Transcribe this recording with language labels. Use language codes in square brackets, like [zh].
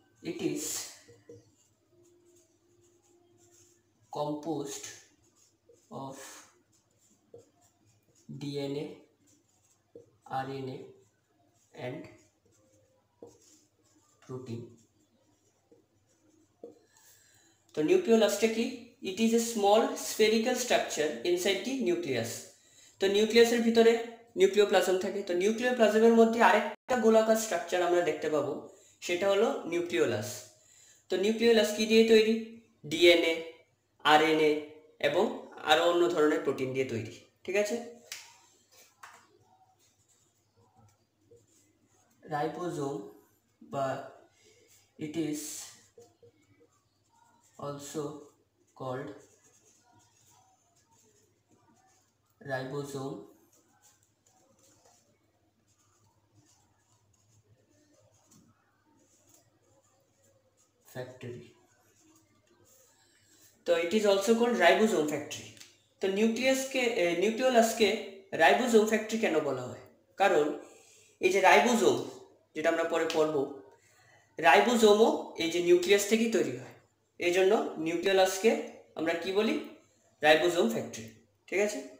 [en] It is composed of DNA, RNA and protein. [bn] তো নিউক্লিওলাসটা কি? [en] It is a small spherical structure inside the nucleus. [bn] তো নিউক্লিয়াসের ভিতরে nucleoplasm থাকে। তো নিউক্লিওপ্লাজমের মধ্যে আরেকটা গোলাকার স্ট্রাকচার আমরা দেখতে পাবো, সেটা হলো নিউক্লিওলাস। তো নিউক্লিওলাস কি দিয়ে তৈরি? ডিএনএ, আরএনএ এবং আরো অন্য ধরনের প্রোটিন দিয়ে তৈরি। ঠিক আছে। [en] Ribosome বা it is also called ribosome factory. তো it is also called ribosome factory. [bn] তো নিউক্লিওলাসকে রাইবোজোম ফ্যাক্টরি কেন বলা হয়? কারণ এই যে রাইবোজোম, যেটা আমরা পরে পড়বো, রাইবোজোমও এই যে নিউক্লিয়াস থেকেই তৈরি হয়। এই জন্য নিউক্লিওলাসকে আমরা কি বলি? Ribosome factory. ঠিক আছে।